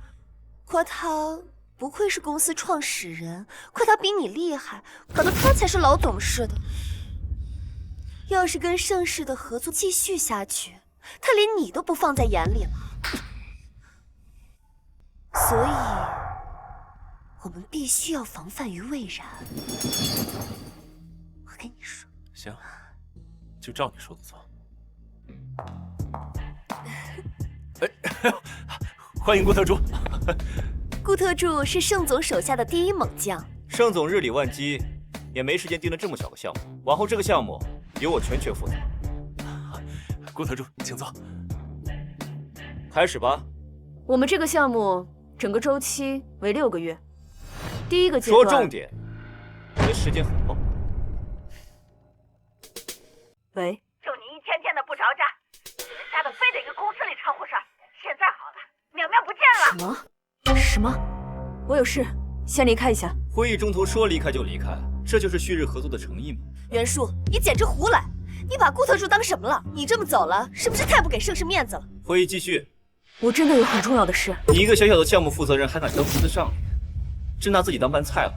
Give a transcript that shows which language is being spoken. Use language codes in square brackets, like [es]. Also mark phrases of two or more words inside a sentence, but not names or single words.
[zh] 誇他不愧是公司創始人，誇他比你厲害，搞得他才是老總似的。要是跟盛世的合作繼續下去，他連你都不放在眼裡了。所以我們必須要防範於未然。我跟你說。行，就照你說的做。哎，歡迎顧特助。顧特助是盛總手下的第一猛將。盛總日理萬機，也沒時間盯了這麼小個項目。往後這個項目由我全權負責。顧特助，請坐。開始吧。我們這個項目整個週期為6個月。第一個階段。說重點，你的時間很棒。喂。就你一天天的不着家，瞎的非得跟公司裡摻和事兒。現在好了，淼淼不見了。什麼？ 我有事，先離開一下。會議中途說離開就離開，這就是旭日合作的誠意嗎？袁叔，你簡直胡來！你把顧特助當什麼了？你這麼走了，是不是太不給盛世面子了？會議繼續。我真的有很重要的事。你一個小小的項目負責人還敢當公司上臉，真拿自己當飯菜了。